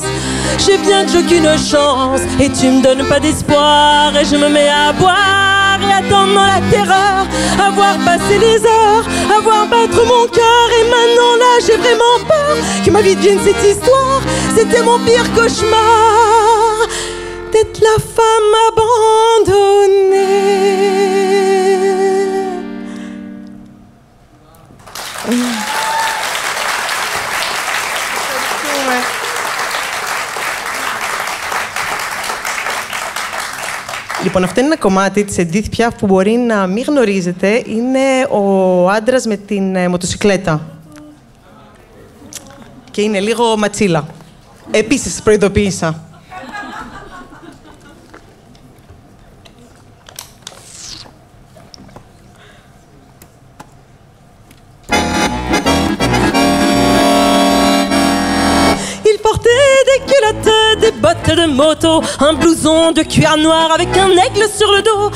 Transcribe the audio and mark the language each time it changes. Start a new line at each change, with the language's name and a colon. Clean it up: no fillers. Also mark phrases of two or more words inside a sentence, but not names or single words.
French: J'ai bien que j'ai qu'une chance et tu me donnes pas d'espoir et je me mets à boire et attendre dans la terreur, à voir passer les heures, à voir battre mon cœur. Et maintenant là j'ai vraiment peur que ma vie devienne cette histoire. C'était mon pire cauchemar d'être la femme abandonnée.
Greek: Λοιπόν, αυτό είναι ένα κομμάτι της Edith Piaf που μπορεί να μην γνωρίζετε. Είναι ο άντρας με την μοτοσικλέτα. Και είναι λίγο ματσίλα. Επίσης, προειδοποίησα.
French: Des bottes de moto, un blouson de cuir noir avec un aigle sur le dos.